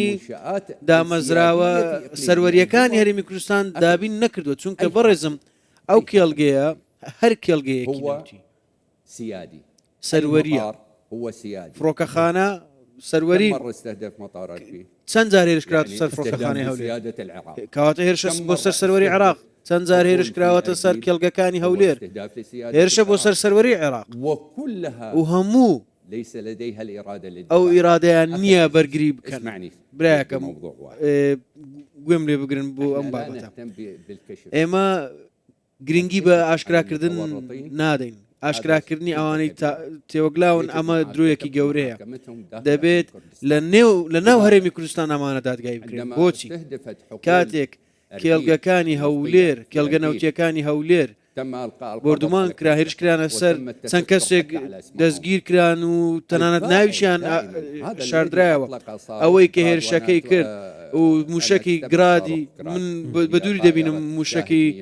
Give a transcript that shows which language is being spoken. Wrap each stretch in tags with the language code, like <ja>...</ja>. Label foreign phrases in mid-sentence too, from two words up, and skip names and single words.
<ckb>دامەزراوە سەروەریەکانی هەرێمی کوردستان دابین نەکردووە چونکە بەڕێزم ئەو کێڵگەیە هەر کێڵگەیەکی ناوتی سەروەریە فڕۆکەخانە سەروەری چەند جار هێرشکرات سەر فڕۆکەخانەی هەولێر کەواتە هێرشە بۆ سەر سەروەری عێراق چەند جار هێرش کراوەتە سەر کێڵگەکانی هەولێر هێرشە بۆ سەرسەروەری عێراق</ckb> <ar>وكلها</ar> <ckb>و هەموو</ckb> <ar>ليس لديها الإرادة</ar> <ckb>ئەو</ckb> <ar>للدفاع.</ar> <ckb>ئیرادەیان نییە بەرگری بکەن</ckb> <ar>اسمعني</ar> <ckb>براکەم</ckb> <ar>موضوع واحد.</ar> <ckb>گوێم لێ بگرن بۆ ئەم</ckb> <ar>إحنا لا</ar> <ckb>بابەتە</ckb> <ar>نهتم بالكشف.</ar> <ckb>ئێمە گرنگی بە ئاشکراکردن نادەین ئاشکراکردنی ئەوانەی تێوەگلاون ئەمە درۆیەکی گەورەیە دەبێت لە ناو هەرێمی کوردستان ئەمانە دادگای بکرێن بۆچی کاتێک کێڵگەکانی هەولێر کێڵگە نەوتیەکانی هەولێر بردومان کرا هێرش کرانە سەر چەند کەسێک دەستگیر کران و تەنانەت ناویشیان شاردرایەوە ئەوەی کە هێرشەکەی کرد و موشکی گرادی من بە دووری دەبینم موشکی</ckb>